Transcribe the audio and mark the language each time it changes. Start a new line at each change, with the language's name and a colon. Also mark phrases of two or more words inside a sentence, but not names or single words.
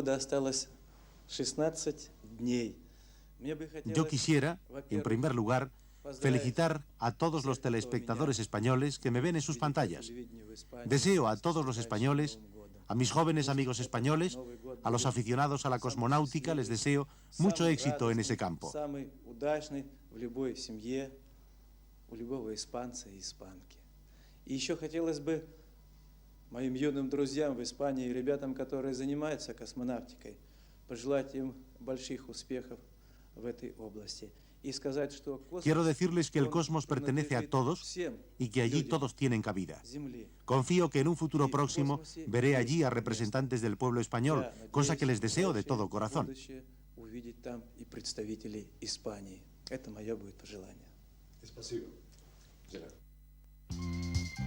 Spanish: Yo quisiera, en primer lugar, felicitar a todos los telespectadores españoles que me ven en sus pantallas. Deseo a todos los españoles, a mis jóvenes amigos españoles, a los aficionados a la cosmonáutica, les deseo mucho éxito en ese campo.
Russian: И еще хотелось бы моим юным друзьям в Испании и ребятам, которые занимаются космонавтикой, пожелать им больших успехов в этой области. Y сказать, что космос,
Spanish: quiero decirles que el cosmos pertenece a todos y que allí todos tienen cabida. Confío que en un futuro próximo veré allí a representantes del pueblo español, cosa que les deseo de todo corazón.
Russian: Увидеть там и представителей Испании. Это мое будет пожелание. Спасибо.